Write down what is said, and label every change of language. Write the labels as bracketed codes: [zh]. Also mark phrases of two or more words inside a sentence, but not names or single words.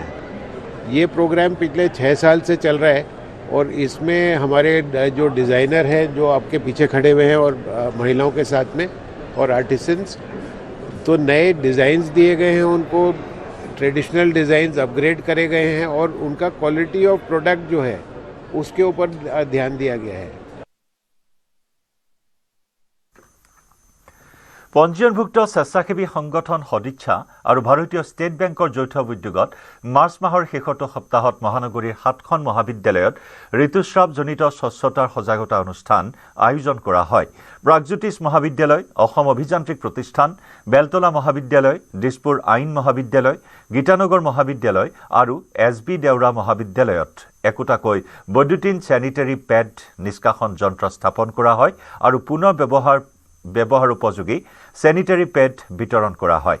[hi] ये प्रोग्राम पिछले 6 साल से चल रहा है और इसमें हमारे जो डिज़ाइनर हैं, जो आपके पीछे खड़े हुए हैं, और महिलाओं के साथ में और आर्टिसंस, तो नए डिज़ाइंस दिए गए हैं उनको, [en] traditional designs [hi] अपग्रेड करे गए हैं और उनका [en] quality of product [hi] जो है उसके ऊपर ध्यान दिया गया है। [as] পঞ্জীয়নভুক্ত স্বেচ্ছাসেৱী সংগঠন সদিচ্ছা আৰু ভাৰতীয় ষ্টেট বেংকৰ যৌথ উদ্যোগত মাৰ্চ মাহৰ শেষৰটো সপ্তাহত মহানগৰীৰ 7খন মহাবিদ্যালয়ত ঋতুস্ৰাৱজনিত স্বচ্ছতাৰ সজাগতা অনুষ্ঠান আয়োজন কৰা হয়। প্ৰাগজ্যোতিষ মহাবিদ্যালয়, অসম অভিযান্ত্ৰিক প্ৰতিষ্ঠান, বেলতলা মহাবিদ্যালয়, দিছপুৰ আইন মহাবিদ্যালয়, গীতানগৰ মহাবিদ্যালয় আৰু SB দেউৰা মহাবিদ্যালয়ত একোটাকৈ বৈদ্যুতিন [en] sanitary pad [as] নিষ্কাশন যন্ত্ৰ স্থাপন কৰা হয় আৰু পুনৰ ব্যৱহাৰ উপযোগী [en] sanitary pad [as] বিতৰণ কৰা হয়।